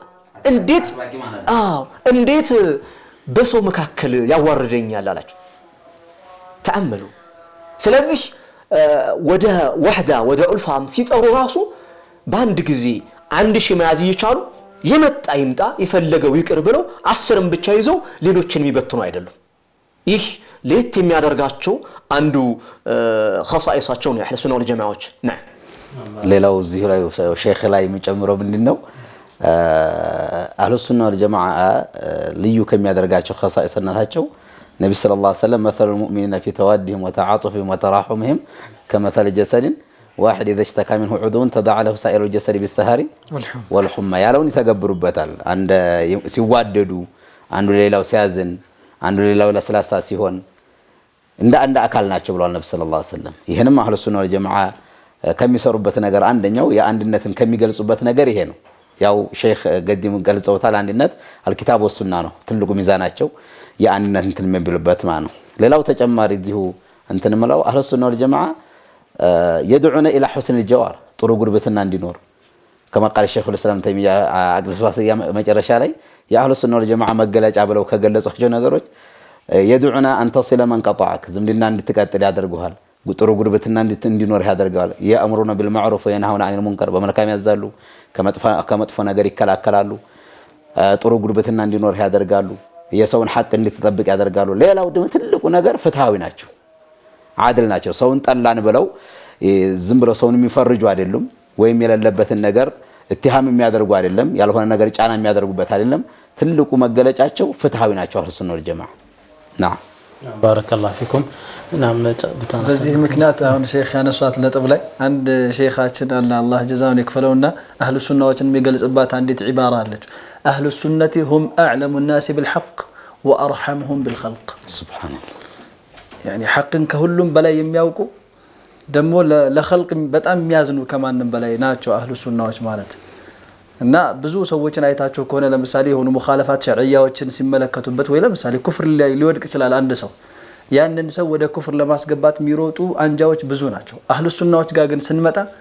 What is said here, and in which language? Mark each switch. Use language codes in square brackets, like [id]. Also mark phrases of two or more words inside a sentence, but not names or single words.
[am] እንዴት በሰው መካከል ያዋርደኛል አላችሁ። ተአመሉ። ስለዚህ ወደ ወህዳ ወደ ኡልፋም ሲጠሩ ራሱ በአንድ ጊዜ 1000 መያዝ ይቻሉ የመጣ ይምጣ የፈለገው ይቅር ብለው 10ም ብቻ ይዘው ሌሎችን የሚበትኑ አይደሉም። ይህ ለየት የሚያደርጋቸው አንዱ ኸሳኢሳቸው ነው [ar] أهل السنة والجماعة። [am] ሌላው እዚህ ላይ ሼክ ላይ የሚጨምረው ምንድነው [ar] أهل السنة والجماعة [am] ልዩ ከሚያደርጋቸው ኸሳኢስነታቸው ነብዩ [ar] صلى الله عليه وسلم مثل المؤمنين في توادهم وتعاطفهم وتراحمهم كمثل جسد واحد اذا اشتكى منه عضو تداعى له سائر الجسد بالسهر والحمى [am] ያለውን ይተገብሩበታል። አንድ ሲዋደዱ አንዱ ሌላው ሲያዝን አንዱ ሌላው ለስላሳ ሲሆን እንደ አንድ አካል ናቸው ብለዋል ነብዩ [ar] صلى الله عليه وسلم። [am] ይሄንም [ar] أهل السنة والجماعة [am] ከሚሰሩበት ነገር አንደኛው የአንድነትን ከሚገልጹበት ነገር ይሄ ነው። ያው ሼክ ገዲም ገልጸውታል። አንድነት [ar] الكتاب والسنة [am] ነው ትልቁ ሚዛናቸው የአንድነት እንትን የሚብሉበት ማለት ነው። ሌላው ተጨማሪ እዚሁ እንትን ምለው [ar] أهل السنة والجماعة يدعون الى حسن الجوار [am] ጥሩ ጉርብትና እንዲኖር [ar] كما قال الشيخ الاسلام تيميه عقل الواسطيه [am] መጨረሻ ላይ [ar] أهل السنة والجماعة [am] መገለጫ ብለው ከገለጿቸው ነገሮች [ar] يدعون ان تصل من قطعك [am] ዝምድና እንድትቀጥል ያደርጉሃል ጥሩ ጉርብትና እንዲኖር ያደርጋል። [ar] يأمرون بالمعروف وينهون عن المنكر [am] በመልካም ያዛሉ ከመጥፎ ነገር ይከላከላሉ። ጥሩ ጉርብትና እንዲኖር ያደርጋሉ። የሰውን ሐቅ እንድትጠብቅ ያደርጋሉ። ሌላው ደግሞ ትልቁ ነገር ፍትሃዊ ናቸው፣ عادل ናቸው። ሰውን ጠላን ብለው ዝም ብለው ሰውን የሚፈርጁ አይደሉም፣ ወይም የሌለበትን ነገር اتهام የሚያደርጉ አይደለም፣ ያልሆነ ነገር ጫና የሚያደርጉበት አይደለም። ትልቁ መገለጫቸው ፍትሃዊ ናቸው [ar] أهل السنة والجماعة። [am] نعم [ar] بارك الله فيكم. نعم [am] በዚህ ምክንያት አሁን ሼክ ያነሷት ነጥብ ላይ አንድ ሼኻችን አላህ ጀዛውን ይክፈለውና አህሉ ሱናዎችን የሚገልጽባት አንዲት ዒባራ አለች። [ar] أهل السنة هم اعلم الناس بالحق وارحمهم بالخلق. سبحان الله. [am] يعني حقን ከሁሉም በላይ የሚያውቁ ደግሞ ለخلق በጣም የሚያዝኑ ከማንም በላይ ናቸው አህሉ ሱናዎች ማለት። እና ብዙ ሰዎችን አይታቸው ከሆነ ለምሳሌ የሆኑ [ar] مخالفات شرعية [am] ሲመለከቱበት ወይ ለምሳሌ ኩፍር ላይ ሊወድቅ ይችላል አንድ ሰው፣ ያንን ሰው ወደ ኩፍር ለማስገባት የሚሮጡ አንጃዎች ብዙ ናቸው። አህሉ ሱናዎች ጋር ግን ስንመጣ